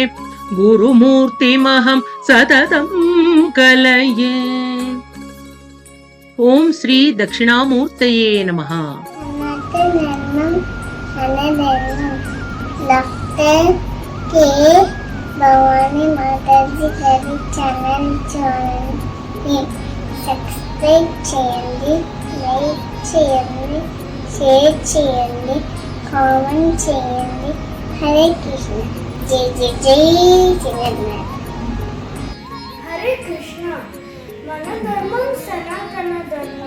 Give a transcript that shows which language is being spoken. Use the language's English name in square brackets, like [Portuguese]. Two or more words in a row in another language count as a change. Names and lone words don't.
[Sanskrit] गुरुमूर्तिमहं सततं कलये। ओम श्री दक्षिणामूर्तये नमः। [Telugu] भवानी माताजी गारी ఛానల్ చూడండి, సబ్స్క్రైబ్ చేయండి, లైక్ చేయండి, షేర్ చేయండి, కామెంట్ చేయండి. హరే కృష్ణ. జై జై జై జగన్నాథ్. హరే కృష్ణ. మన ధర్మం సనాతన ధర్మం.